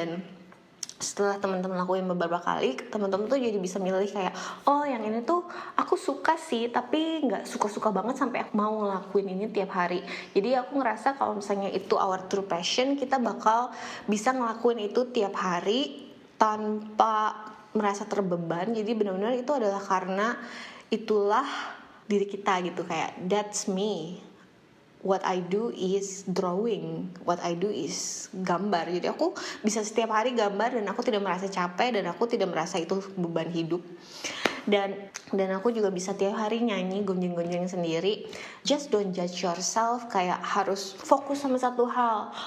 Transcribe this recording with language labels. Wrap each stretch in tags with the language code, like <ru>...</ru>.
<id>Dan setelah teman-teman lakuin beberapa kali, teman-teman tuh jadi bisa milih kayak oh yang ini tuh aku suka sih, tapi nggak suka-suka banget sampai aku mau ngelakuin ini tiap hari. Jadi aku ngerasa kalau misalnya itu</id> <en>our true passion,</en> <id>kita bakal bisa ngelakuin itu tiap hari tanpa merasa terbeban. Jadi benar-benar itu adalah karena itulah diri kita gitu.</id> <en>Kayak that's me, what I do is drawing, what I do is gambar.</en> <id>Jadi aku bisa setiap hari gambar dan aku tidak merasa capek, dan aku tidak merasa itu beban hidup. Dan aku juga bisa tiap hari nyanyi gonjeng-gonjeng sendiri.</id> <en>Just don't judge yourself</en> <id>kayak harus fokus sama satu hal.</id>